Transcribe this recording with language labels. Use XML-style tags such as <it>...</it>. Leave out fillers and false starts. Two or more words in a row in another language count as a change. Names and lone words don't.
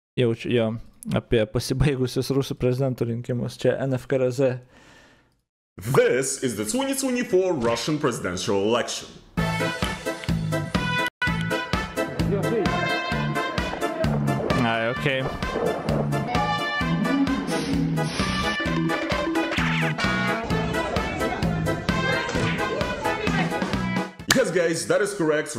<lt>jaučiu jo apie pasibaigusius Rusų prezidentų rinkimus. Čia NFKRZ.</lt> <en>This is the 2024 Russian presidential election. Okay. Yes, guys, that is correct.</en>